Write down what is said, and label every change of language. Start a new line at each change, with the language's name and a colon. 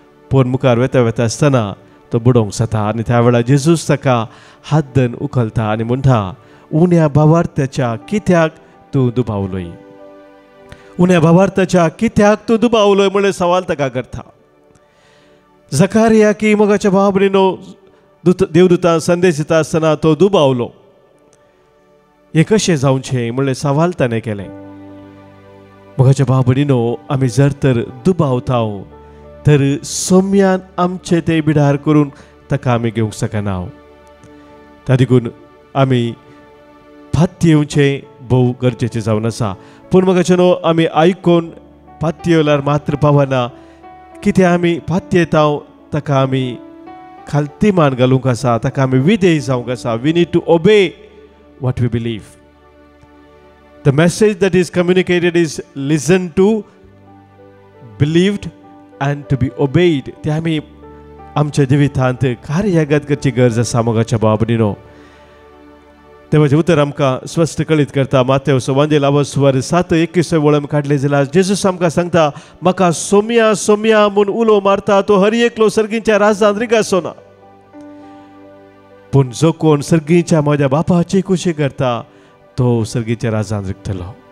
Goan Konkani: पूण मुखार वता आसतना तो बुडोवंक जाता आनी त्या वेळार जेजूच ताका हात उखलता आनी म्हणटा, उण्या भावार्थाच्या कित्याक तूं दुबावलोय, उण्या भावार्थाच्या कित्याक तूं दुबावलोय म्हणून सवाल ताका करता. जकारिया की मोगाच्या भाव भयणीनो, देवदूतान संदेश दिता आसतना तो दुबावलो. हे कशें जावचें म्हणलें सवाल ताणें केलें. मोगाच्या भाव भयणीनो, आमी जर तर दुबावता तर सोम्यान आमचे ते बिडार करून ताका आमी घेवंक शकना. ताका लागून आमी पातयेवचें भोव गरजेचें जावन आसा. पूण मोगाचेनो, आमी आयकून पातयेवल्यार मात्र पावना. कितें आमी पातयेता ताका आमी खालतीमान घालूंक आसा, ताका आमी विधेय जावंक आसा.
English: We need to obey what we believe. The message that is communicated is listen to believed and to be obeyed
Goan Konkani: ते आमी आमच्या जिवितांत कार्यागत करची गरज आसा मोगाच्या बाबनीनो. देवाचें उतर आमकां स्पश्ट कळीत करता. मातेवचो वांजेल आवस्वर 7:21 वळम काडले जाल्यार जेजूस आमकां सांगता, म्हाका सोम्या सोम्या म्हूण उलो मारता तो हर एकलो सर्गीच्या राजान रिगासोना, पूण जो कोण सर्गीच्या म्हज्या बापाची खुशी करता तो सर्गीच्या राजान रिगतलो.